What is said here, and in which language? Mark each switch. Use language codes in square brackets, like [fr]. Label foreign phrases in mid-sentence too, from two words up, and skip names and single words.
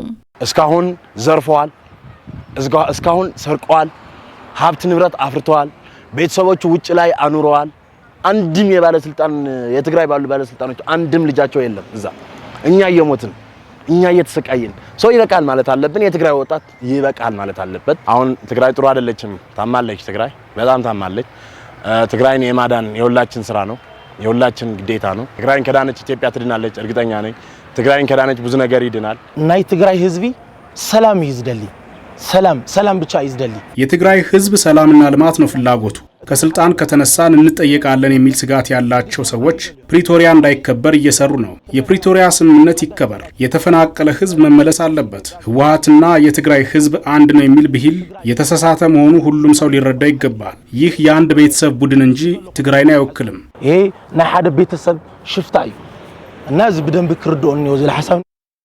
[am] እስካሁን ዘርፈዋል፣ እስካሁን ሰርቀዋል፣ ሀብት ንብረት አፍርተዋል፣ ቤተሰቦቹ ውጭ ላይ አኑረዋል። አንድም የባለስልጣን የትግራይ ባለስልጣኖች አንድም ልጃቸው የለም እዛ። እኛ እየሞትን እኛ እየተሰቃየን ሰው ይበቃል ማለት አለብን። የትግራይ ወጣት ይበቃል ማለት አለበት። አሁን ትግራይ ጥሩ አይደለችም፣ ታማለች። ትግራይ በጣም ታማለች። ትግራይን የማዳን የሁላችን ስራ ነው፣ የሁላችን ግዴታ ነው። ትግራይን ከዳነች ኢትዮጵያ ትድናለች፣ እርግጠኛ ነኝ። ትግራይን ከዳነች ብዙ ነገር ይድናል። [ti] ናይ ትግራይ ህዝቢ ሰላም ይዝደሊ፣ ሰላም ብቻ ይዝደሊ። [am] የትግራይ ህዝብ ሰላምና ልማት ነው ፍላጎቱ። ከስልጣን ከተነሳን እንጠየቃለን የሚል ስጋት ያላቸው ሰዎች ፕሪቶሪያ እንዳይከበር እየሰሩ ነው። የፕሪቶሪያ ስምምነት ይከበር። የተፈናቀለ ህዝብ መመለስ አለበት። ህወሓትና የትግራይ ህዝብ አንድ ነው የሚል ብሂል የተሳሳተ መሆኑ ሁሉም ሰው ሊረዳ ይገባል። ይህ የአንድ ቤተሰብ ቡድን እንጂ ትግራይን አይወክልም። [ti] ይሄ ናይ ሓደ ቤተሰብ ሽፍታ እዩ እና እዚ በደንብ ክርድኦን ነው ዝል ሐሳብ